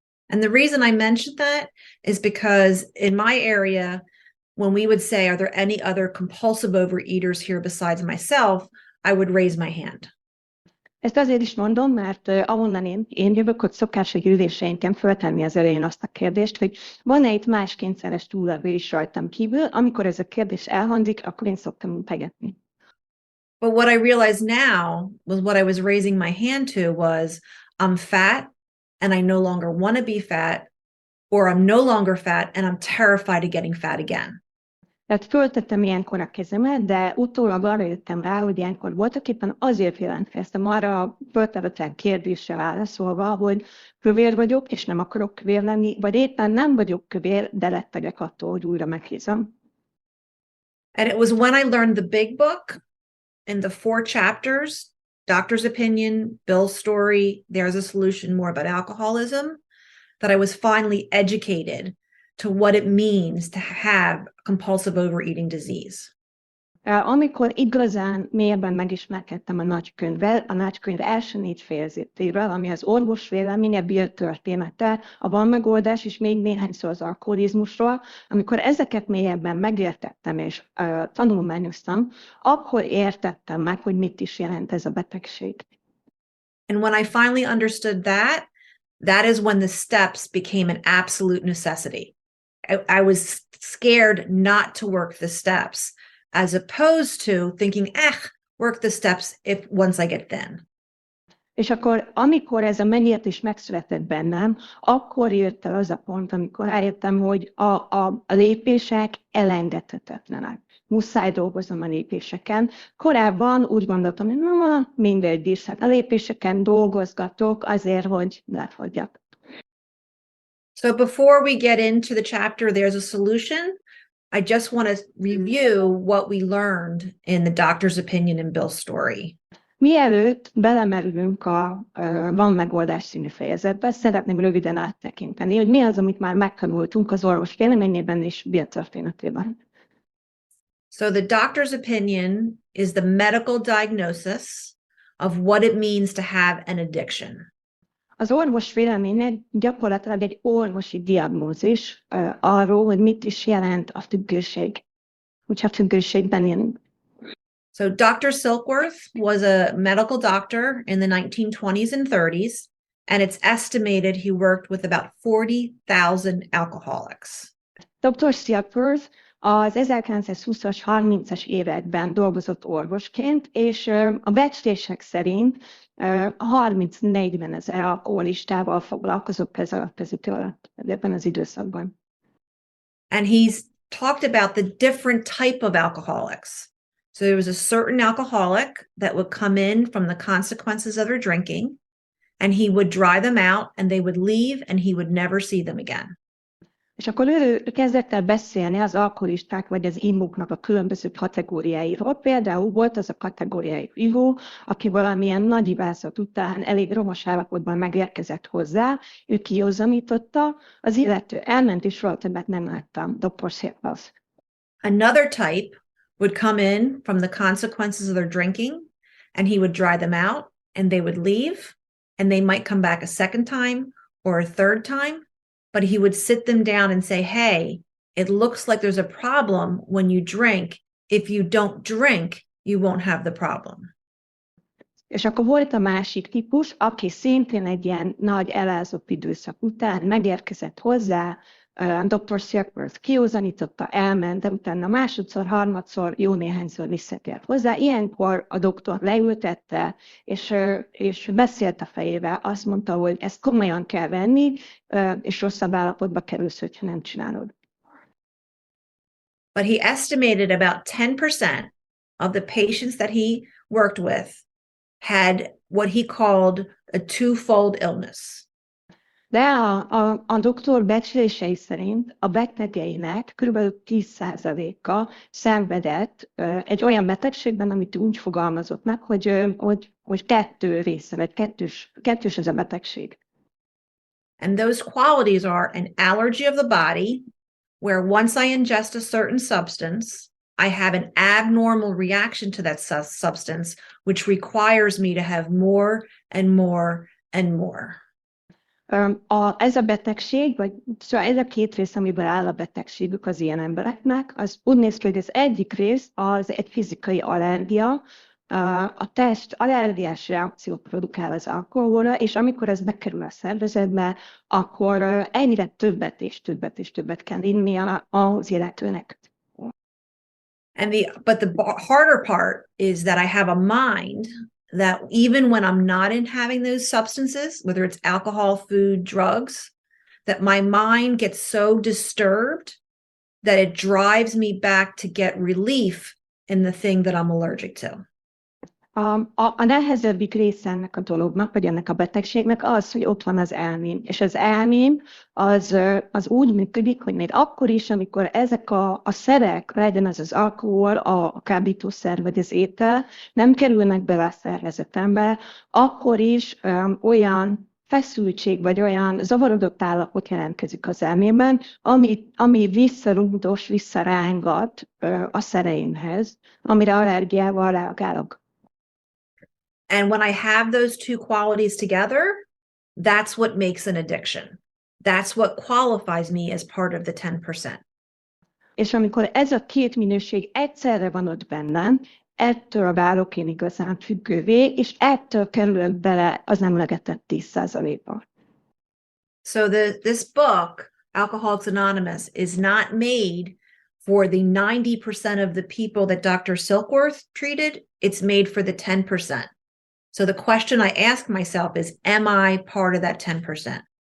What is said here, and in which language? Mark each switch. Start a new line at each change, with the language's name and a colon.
English: And the reason I mentioned that is because in my area, when we would say, are there any other compulsive overeaters here besides myself, I would raise my hand.
Hungarian: Ezt azért is mondom, mert ahonnan én jövök, hogy szokás, hogy üléseinken föltenni az elején azt a kérdést, hogy van-e itt más kényszeres túllevő is rajtam kívül, amikor ez a kérdés elhangzik, akkor én szoktam integetni.
English: But what I realized now was what I was raising my hand to was, I'm fat, and I no longer want to be fat, or I'm no longer fat, and I'm terrified of getting fat again.
Hungarian: Tehát föltettem ilyenkor a kezemet, de utólag arra jöttem rá, hogy ilyenkor voltak éppen azért jelentkeztem arra a föltetlen kérdésre válaszolva, hogy kövér vagyok, és nem akarok kövér lenni, vagy éppen nem vagyok kövér, de rettegek attól, hogy újra meghízom.
English: And it was when I learned the big book in the 4 chapters, Doctor's Opinion, Bill's Story, There's a Solution, More About Alcoholism, that I was finally educated to what it means to have compulsive overeating disease.
Hungarian: Amikor igazán mélyebben megismerkedtem a nagykönyvvel, a nagykönyv első 4 fejezetéről, ami az orvos véleménye, Bill története, a van megoldás, és még néhányszor az alkoholizmusról, amikor ezeket mélyebben megértettem és tanulmányoztam, akkor értettem meg, hogy mit is jelent ez a betegség.
English: And when I finally understood that, that is when the steps became an absolute necessity. I was scared not to work the steps, as opposed to thinking, work the steps once I get thin.
Hungarian: És akkor, amikor ez a megértés megszületett bennem, akkor jött el az a pont, amikor rájöttem, hogy a lépések elengedhetetlenek. Muszáj dolgoznom a lépéseken. Korábban úgy gondoltam, hogy mindegy is, hát a lépéseken dolgozgatok azért, hogy lefogyjak.
English: So before we get into the chapter, there's a solution. I just want to review what we learned in the doctor's opinion and Bill's story.
Hungarian: Mielőtt belemerülünk a Van megoldás című fejezetbe, szeretném röviden áttekinteni, hogy mi az, amit már megtanultunk az orvos véleményében és Bill történetében.
English: So the doctor's opinion is the medical diagnosis of what it means to have an addiction.
Hungarian: Az orvos véleménye gyakorlatilag egy orvosi diagnózis arról, hogy mit is jelent a függőség, hogyha függőségben élünk.
English: So Dr. Silkworth was a medical doctor in the 1920s and 30s, and it's estimated he worked with about 40,000 alcoholics.
Hungarian: Dr. Silkworth az 1920-as, 30-as években dolgozott orvosként, és a becslések szerint 30-40 ezer alkoholistával foglalkozott ebben az időszakban.
English: And he's talked about the different type of alcoholics. So there was a certain alcoholic that would come in from the consequences of their drinking, and he would dry them out, and they would leave, and he would never see them again.
Hungarian: És akkor ő kezdett el beszélni az alkoholisták vagy az imóknak a különböző kategóriáiról. Például volt az a kategóriai ivó, aki valamilyen nagy ivászat után elég romos állapotban megérkezett hozzá, ő kiózanította, az illető elment, és soha többet nem láttam. Dr. Silkworth.
English: Another type would come in from the consequences of their drinking, and he would dry them out, and they would leave, and they might come back a second time or a third time, but he would sit them down and say, hey, it looks like there's a problem when you drink. If you don't drink, you won't have the problem.
Hungarian: És akkor volt a másik típus, aki szintén egy ilyen nagy elázott időszak után megérkezett hozzá, Dr. Silkworth kiózanította, elment, de utána másodszor, harmadszor, jó néhányszor visszatért hozzá. Ilyenkor a doktor leültette, és beszélt a fejével, azt mondta, hogy ezt komolyan kell venni, és rosszabb állapotba kerülsz, hogyha nem csinálod.
English: But he estimated about 10% of the patients that he worked with had what he called a twofold illness.
Hungarian: De a doktor becslései szerint a betegeinek kb. 10%-a szenvedett egy olyan betegségben, amit úgy fogalmazott meg, hogy kettő része, vagy kettős ez a betegség.
English: And those qualities are an allergy of the body, where once I ingest a certain substance, I have an abnormal reaction to that substance, which requires me to have more and more and more.
Hungarian: Ez a betegség, vagy szóval ez a két rész, amiből áll a betegségük az ilyen embereknek, az úgy néz ki, hogy az egyik rész az egy fizikai allergia, a test allergiás reakciót produkál az alkoholra, és amikor ez bekerül a szervezetbe, akkor egyre többet és többet és többet kell innia az illetőnek.
English: But the harder part is that I have a mind that even when I'm not having those substances, whether it's alcohol, food, drugs, that my mind gets so disturbed that it drives me back to get relief in the thing that I'm allergic to.
Hungarian: A nehezebbik része ennek a dolognak, vagy ennek a betegségnek az, hogy ott van az elmém. És az elmém az úgy működik, hogy még akkor is, amikor ezek a szerek, legyen az alkohol, a kábítószer vagy az étel, nem kerülnek bele a szervezetembe, akkor is olyan feszültség, vagy olyan zavarodott állapot jelentkezik az elmémben, ami visszarugdos, visszarángat a szereimhez, amire allergiával reagálok.
English: And when I have those two qualities together, that's what makes an addiction. That's what qualifies me as part of the 10%.
Hungarian: És amikor ez a két minőség egyszerre van ott bennem, ettől válok én igazán függővé, és ettől kerülök bele az emlegetett 10%-ba.
English: So this book, Alcoholics Anonymous, is not made for the 90% of the people that Dr. Silkworth treated. It's made for the 10%. So the question I ask myself is, am I part of that 10%?